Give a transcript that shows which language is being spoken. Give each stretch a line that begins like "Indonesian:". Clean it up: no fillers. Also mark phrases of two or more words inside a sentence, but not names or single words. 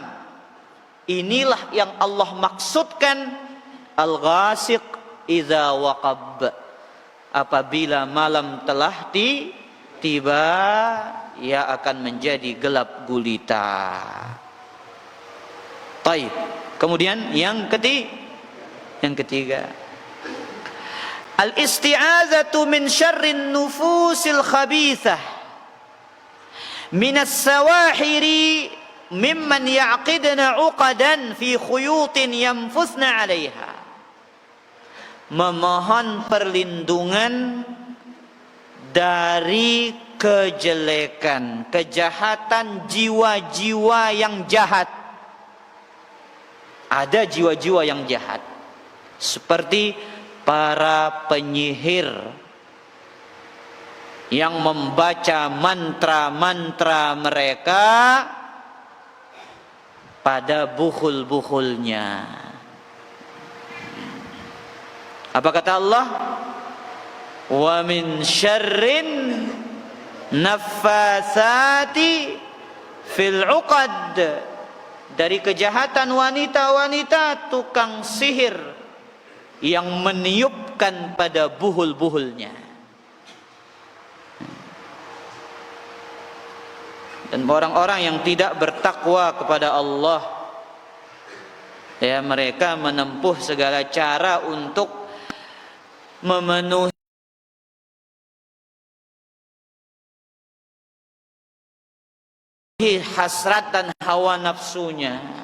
Indonesian: Inilah yang Allah maksudkan
Arabic: الغاسق إذا وقب.
Indonesian: Apabila malam telah tiba, ia akan menjadi gelap gulita. Baik. Kemudian yang ketiga,
Arabic: الاستعاذة من شر النفوس الخبيثة من السواحر ممن يعقدن عقدا في خيوط ينفثن عليها.
Indonesian: Memohon perlindungan dari kejelekan, kejahatan jiwa-jiwa yang jahat. Ada jiwa-jiwa yang jahat seperti para penyihir yang membaca mantra-mantra mereka pada bukhul-bukhulnya. Apa kata Allah?
Arabic: ومن شر النفاثات في العقد,
Indonesian: dari kejahatan wanita-wanita tukang sihir yang meniupkan pada buhul-buhulnya. Dan orang-orang yang tidak bertakwa kepada Allah, ya, mereka menempuh segala cara untuk memenuhi hasrat dan hawa nafsunya.